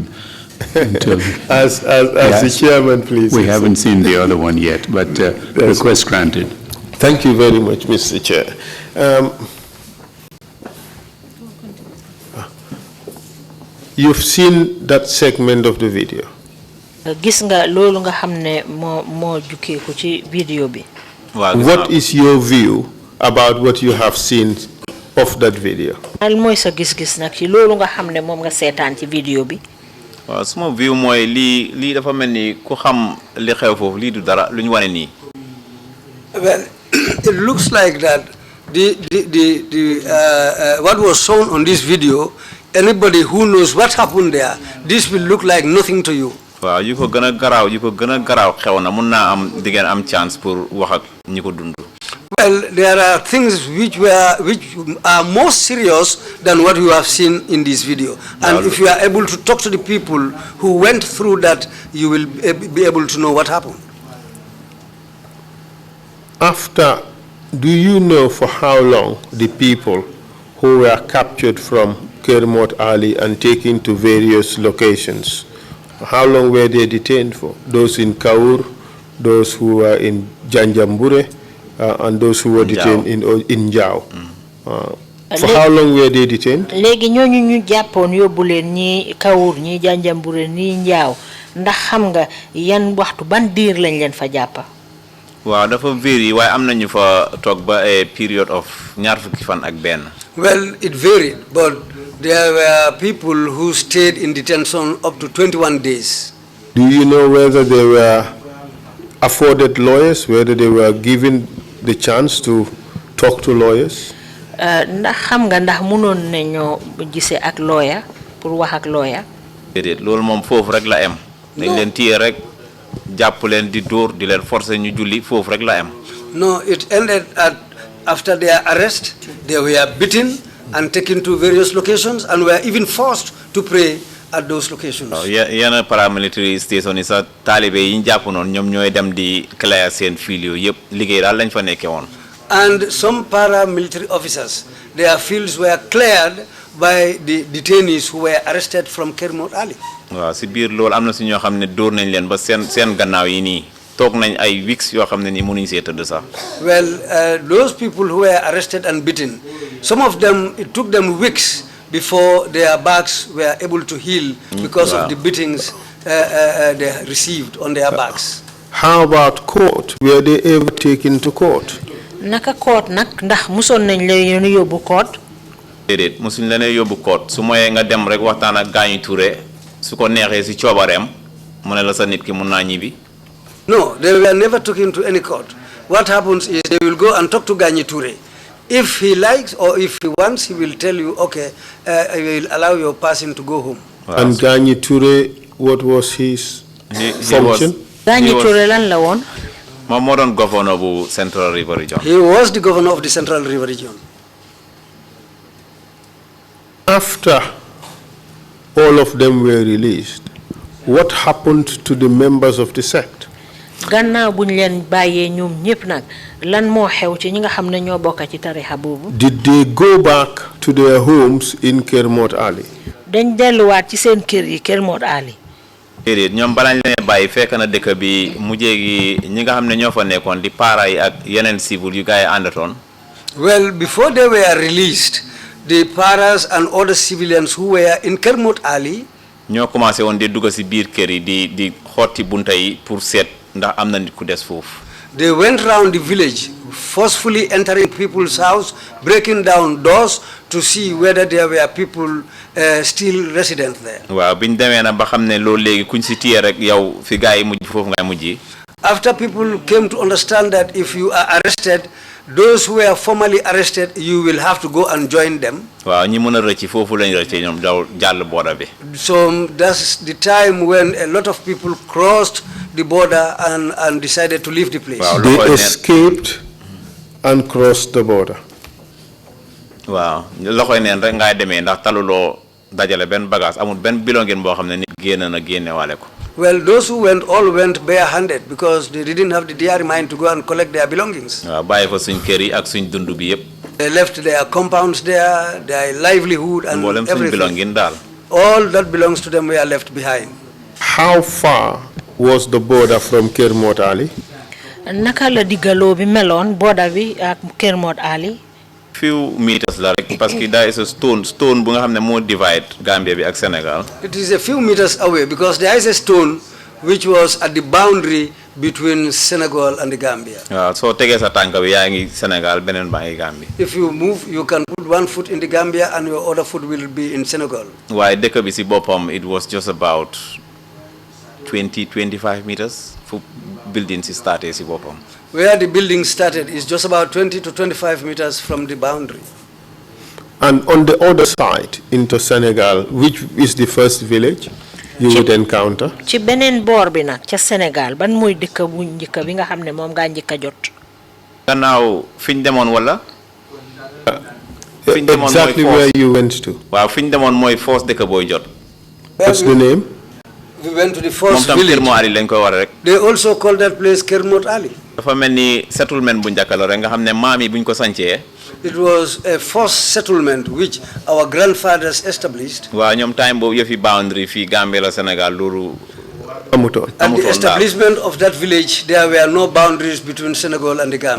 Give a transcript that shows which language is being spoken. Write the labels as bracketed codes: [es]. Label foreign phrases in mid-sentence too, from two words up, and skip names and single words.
[en] As the chairman, please. We haven't seen the other one yet, but request granted. Thank you very much, Mr. Chair. You've seen that segment of the video. [wo] Gis nga lolu nga xamne mo juké ko ci video bi. [en] What is your view about what you have seen of that video? [wo] Al moy sa gis-gis nak ci lolu nga xamne mom nga sétane ci video bi. Wa sama view moy li dafa melni ku xam li xew fofu li du dara luñ wané ni. [en] Well, it looks like that what was shown on this video, anybody who knows what happened there, this will look like nothing to you. [wo] Waaw yu ko gëna graw xew na mën na am digeen am [fr] chance pour [wo] wax ak ñi ko dund. [en] Well, there are things which are more serious than what you have seen in this video. And if you are able to talk to the people who went through that, you will be able to know what happened. After, do you know for how long the people who were captured from Kermot Ali and taken to various locations, how long were they detained for? Those in Kaur, those who were in Janjambure, and those who were detained in Njao. For how long were they detained? [wo] Legi ñooñu ñu jàppoon yóbbu leen ñi Kaur ñi Janjambure ñi Njaaw ndax xam nga yan waxtu ban diir lañ leen fa jàppa. Waaw dafa vary waaye am nañu fa toog ba [en] a period of [wo] ñaar fukki fan ak benn. [en] Well, it varied, but there were people who stayed in detention up to 21 days. Do you know whether they were afforded lawyers, whether they were given the chance to talk to lawyers? [wo] Ndax xam nga ndax mënoon nañoo gisee ak lawyer pour wax ak lawyer. Déedéet loolu moom foofu rek la am. Dañ leen téye rek jàpp leen di dóor di leen forcer ñu julli foofu rek la am. [en] No, it ended after their arrest. They were beaten and taken to various locations and were even forced to pray at those locations. [wo] Yenn [en] paramilitary station [wo] yi sa taalibe yi ñu jàpp noonu ñoom ñooy dem di clear seen fiil yooyu yëpp liggéey daal lañ fa nekkee woon. [en] And some paramilitary officers, their fields were cleared by the detainees who were arrested from Kermot Ali. [wo] Waaw si biir loolu am na si ñoo xam ne dóor nañ leen ba seen gannaaw yi nii toog nañ ay weeks yoo xam ne nii mënuñ see tëdd sax. [en] Well, those people who were arrested and beaten, some of them, it took them weeks before their backs were able to heal because of the beatings they received on their backs. How about court? Were they ever taken to court? [wo] Naka court nak ndax musoon nañ leen yóbbu court? Déedéet musuñ leen yóbbu court su moyee nga dem rek waxtaan ak gaañu Touré su ko neexee si coobareem mu ne la sa nit ki mun naa ñibbi. [en] No, they were never taken to any court. What happens is they will go and talk to Gagny Touré. If he likes or if he wants, he will tell you, okay, I will allow your person to go home. And Gagny Touré, what was his function? [wo] Gagny Touré lan la woon? Moom moo doon governor bu Central River Region. [en] He was the governor of the Central River Region. After all of them were released, what happened to the members of the sect? [wo] gannaaw buñ leen bàyyee ñoom ñëpp nag lan moo xew ci ñi nga xam ne ñoo bokk ci tarixa boobu. [en] Did they go back to their homes in Kermot Ali? [wo] dañ delluwaat ci seen kër yi Kermot Ali. déedéet ñoom balañ leen bàyyi fekk na dëkk bi mujjee gi ñi nga xam ne ñoo fa nekkoon di para yi ak yeneen civil yu gars yi àndatoon. [en] Well, before they were released, the paras and other civilians who were in Kermot Ali, [wo] ñoo commencé woon di dugg si biir kër yi di xotti bunta yi pour seet ndax am na nit ku des foofu. [en] they went round the village, forcefully entering people's house, breaking down doors to see whether there were people still resident there. [wo] waaw biñ demee na ba xam ne loolu léegi kuñ si téye rek yow fi gars yi mujj foofu ngay mujj. [en] After people came to understand that if you are arrested, those who were formally arrested, you will have to go and join them. [wo] waaw ñi mën a rëcc foofu lañ rëcc ñoom daw jàll border bi. [en] So that's the time when a lot of people crossed the border and decided to leave the place. [wo] waaw [en] They escaped and crossed the border. [wo] waaw loxoy neen rek ngay demee ndax taluloo dajale benn bagage amul benn bilongin boo xam ne nit génn na génne waale ko. [en] Well, those who went all went bare-handed because they didn't have the diary mind to go and collect their belongings. [wo] waaw bàyyi fa suñ kër yi ak suñ dund bi yëpp. [en] They left their compounds there, their livelihood and [wo] mboolem suñ [en] everything. [wo] bilongin daal. [en] All that belongs to them were left behind. How far was the border from Kermot Ali? [wo] naka la diggaloo bi meloon border bi ak Kermot Ali. [en] few meters [wo] la rek [fr] parce que [en] there is a stone [wo] bu nga xam ne moo divide Gambia bi ak Sénégal. [en] It is a few meters away because there is a stone which was at the boundary between Senegal and the Gambia. [wo] waaw soo tegee sa tànk bi yaa ngi Sénégal beneen baa ngi Gambie. [en] If you move, you can put one foot in the Gambia and your other foot will be in Senegal. [wo] waaye dëkk bi si boppam [en] it was just about 20-25 meters [wo] fu building si starté si boppam. [en] Where the building started is just about 20 to 25 meters from the boundary. And on the other side into Senegal, which is the first village you would encounter? [wo] ci beneen boor bi nag ca Sénégal ban mooy dëkk bu njëkk bi nga xam ne moom ngaa njëkk a jot. gannaaw fi ñu demoon wala. fi ñu demoon [en] Exactly where you went to. [wo] waaw fi ñu demoon mooy first dëkk booy jot. [en] What's the name? We went to the [wo] moom [en] first [wo] tam [en] village. [wo] Kermot Ali lañ ko war rek. [en] They also call that place Kermot Ali. [wo] dafa mel ni settlement bu njëkk la rek nga xam ne maam yi bu ñu ko sancee. [en] It was a first settlement which our grandfathers established. [wo] waaw ñoom time boobu yëfi boundary fii Gambie la Sénégal loolu. Amutoon. [en] At the establishment of that village, there were no boundaries between Senegal and the Gambia.